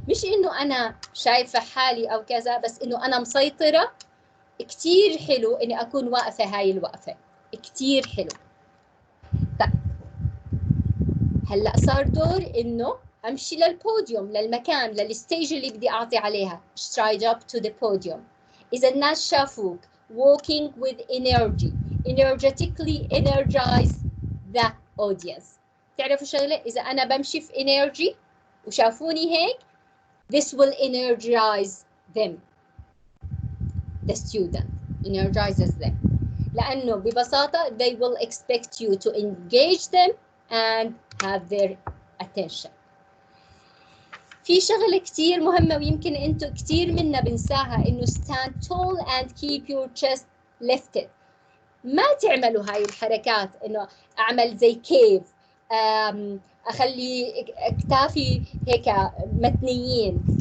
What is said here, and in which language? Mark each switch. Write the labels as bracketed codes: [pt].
[ar] مش إنه أنا شايفة حالي أو كذا، بس إنه أنا مسيطرة. كتير حلو إني أكون واقفة هاي الوقفة، كتير حلو. طيب هلأ صار دور إنه أمشي للبوديوم، للمكان، للستيج اللي بدي أعطي عليها. [en] stride up to the podium. [ar] إذا الناس شافوك [en] walking with energy, energetically energize the audience. [ar] تعرفوا شغلة، إذا أنا بمشي في energy وشافوني هيك [en] this will energize them. The student energizes them. [ar] لأنه ببساطة [en] they will expect you to engage them and have their attention. [ar] في شغلة كتير مهمة ويمكن أنتوا كتير منا بنساها، إنه [en] stand tall and keep your chest lifted. [ar] ما تعملوا هاي الحركات إنه أعمل زي كيف، أخلي أكتافي هيك متنيين.